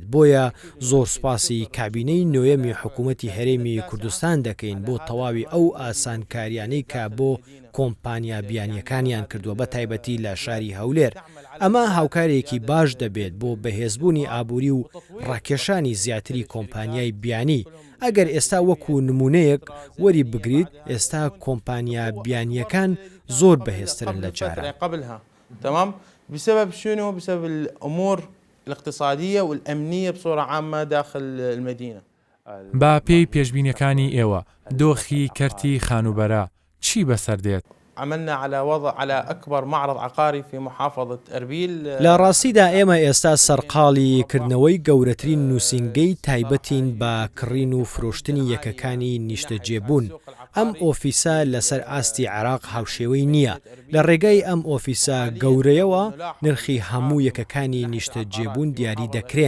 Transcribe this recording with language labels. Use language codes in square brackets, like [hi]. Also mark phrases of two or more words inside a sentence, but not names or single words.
[ckb] بۆیە زۆر سوپاسی کابینەی نوێمی حکوومەتی هەرێمی کوردستان دەکەین بۆ تەواوی ئەو ئاسانکاریانەی کە بۆ کۆمپانیا بیانیەکانیان کردووە بە تایبەتی لە شاری هەولێر. ئەمە هاوکارێکی باش دەبێت بۆ بەهێزبوونی ئابووری و ڕاکێشانی زیاتری کۆمپانیای بیانی. ئەگەر ئێستا وەکو نمونەیەک وەری بگریت ئێستا کۆمپانیا بیانیەکان زۆر بەهێزترن لە جارە. [ar] تمام بسبب شنو؟ بسبب الأمور الاقتصادية والأمنية بصورة عامة داخل المدينة. [ckb] با پێی پێشبینیەکانی ئێوە دۆخی کەرتی خانوبەرە چی بەسەردێت؟ [ar] عملنا على أكبر معرض عقاري في محافظة أربيل. [ckb] لە ڕاستیدا ئێمە ئێستا سەرقاڵی کردنەوەی گەورەترین نووسینگەی تایبەتین بە کڕین و فرۆشتنی یەکەکانی نیشتەجێبوون. ئەم ئۆفیسە لەسەر ئاستی عێراق هاوشێوەی نییە. لە ڕێگەی ئەم ئۆفیسە گەورەیەوە نرخی هەموو یەکەکانی نیشتەجێبوون دیاری دەکرێن.